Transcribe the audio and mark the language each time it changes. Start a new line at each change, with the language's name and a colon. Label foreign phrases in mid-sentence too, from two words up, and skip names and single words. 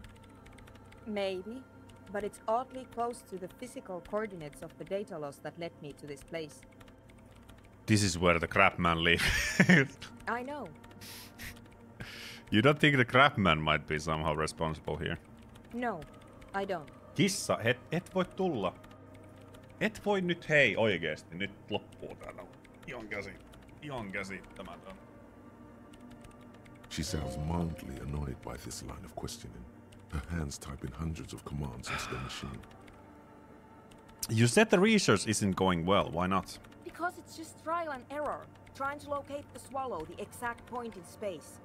English: Maybe, but it's oddly close to the physical coordinates of the data loss that led me to this place. This is where the crapman lives. I know. You don't think the crapman might be somehow responsible here? No, I don't.
Finnish: Kissa, et voi tulla. Et voi nyt, hei, oikeesti, nyt loppuu täällä. Ihan käsittämätön.
English: She sounds mildly annoyed by this line of questioning. Her hands type in hundreds of commands into the machine. You said the research isn't going well. Why not? Because it's just trial and error, trying to locate the swallow, the exact point in space.